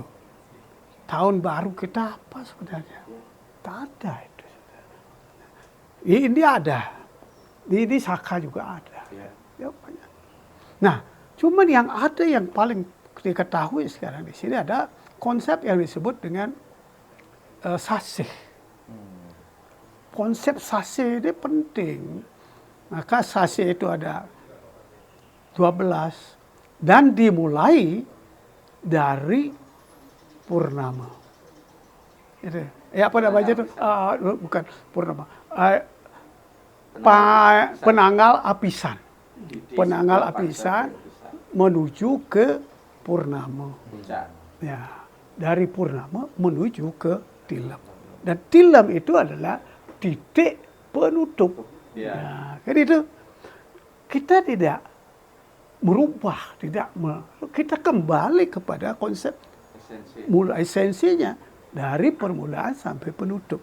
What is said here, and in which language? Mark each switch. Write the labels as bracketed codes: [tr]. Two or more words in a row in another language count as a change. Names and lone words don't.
[id] Tahun baru kita apa sebenarnya? Tak ada itu. Ini ada. Ini Saka juga ada. Ya, banyak. Nah, cuman yang ada yang paling diketahui sekarang di sini ada konsep yang disebut dengan sasih. Konsep sasih ini penting. Maka sasih itu ada 12 dan dimulai dari purnama. Itu. Apa namanya itu? Bukan purnama. Penanggal apisan. Penanggal apisan menuju ke purnama. Ya, dari purnama menuju ke tilam. Dan tilam itu adalah titik penutup. Ya, jadi itu kita tidak merubah, kita kembali kepada konsep mulai esensinya dari permulaan sampai penutup.